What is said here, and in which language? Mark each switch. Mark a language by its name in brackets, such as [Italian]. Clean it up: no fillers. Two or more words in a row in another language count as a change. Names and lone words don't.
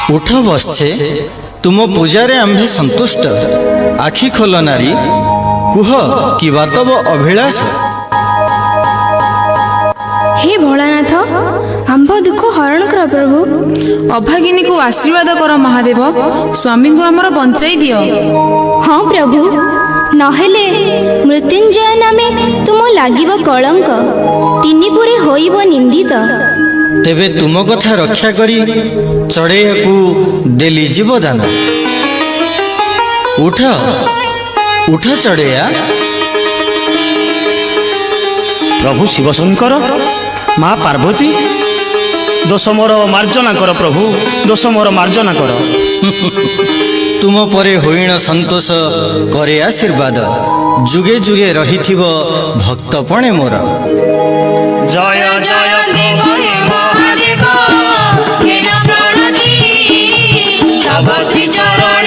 [Odia] ବଶ୍ଛେ ତୁମ ପୂଜାରେ ଆମ୍ଭେ ସନ୍ତୁଷ୍ଟ। ଆଖି ଖୋଲ ନାରୀ, କୁହ କିବା ତବ ଅଭିଳାଷ। ହେ ଭୋଳାନାଥ ଆମ୍ଭ ଦୁଖ ହରଣ କର ପ୍ରଭୁ। ଅଭାଗିନୀକୁ ଆଶୀର୍ବାଦ କର ମହାଦେବ, ସ୍ୱାମୀଙ୍କୁ ଆମର ବଞ୍ଚାଇ ଦିଅ। ହଁ ପ୍ରଭୁ, ନହେଲେ ମୃତ୍ୟୁଞ୍ଜୟ ନାମେ ତୁମ ଲାଗିବ କଳଙ୍କ, ତିନିପୁରେ ହୋଇବ ନିନ୍ଦିତ। ତେବେ ତୁମ କଥା ରକ୍ଷା କରି ଚଢ଼େଇବାକୁ ଦେଲି ଜୀବଦାନ। ଉଠ ଉଠ ଚଢ଼େୟା। ପ୍ରଭୁ ଶିବଶଙ୍କର, ମାଁ ପାର୍ବତୀ, ଦୋଷ ମୋର ମାର୍ଜନା କର ପ୍ରଭୁ, ଦୋଷ ମୋର ମାର୍ଜନା କର। ତୁମ ପରେ ହୋଇଣ ସନ୍ତୋଷ କରେ ଆଶୀର୍ବାଦ। ଯୁଗେ ଯୁଗେ ରହିଥିବ ଭକ୍ତପଣେ ମୋର। ଜୟ ଜୟ ଦେବ ହେ ମହାଦେବ, ହେ ପ୍ରଣତି ତବ ଶ୍ରୀ ଚରଣ